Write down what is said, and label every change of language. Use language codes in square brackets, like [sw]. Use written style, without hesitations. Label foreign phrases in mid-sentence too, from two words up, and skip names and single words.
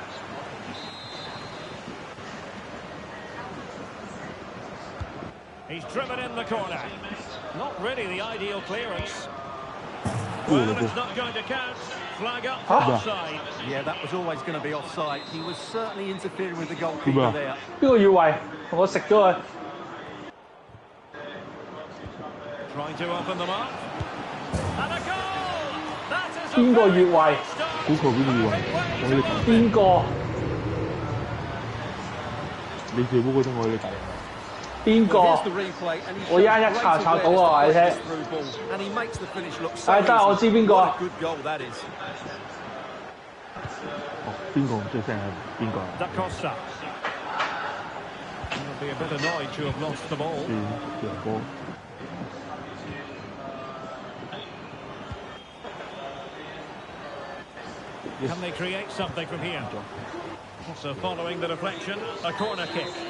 [en] He's driven in the corner. Not really the ideal clearance. Well, it's not going to count. Flag up for offside. Yeah, that was always going to be offside. He was certainly interfering with the goalkeeper there. [yue] 邊個越位？我食咗佢。 [en] Trying to open them up. And a goal! [yue] 邊個越位？估佢邊個越位？我呢個邊個？你哋冇覺得我呢個？邊個？我一查到啊！話你聽。係得，我知邊個。哦，邊個唔出聲啊？邊個啊？ [en] Da Costa. He'll be a bit annoyed to have lost the ball. [yue] 波。 [en] Can they create something from here? So following the deflection, a corner kick.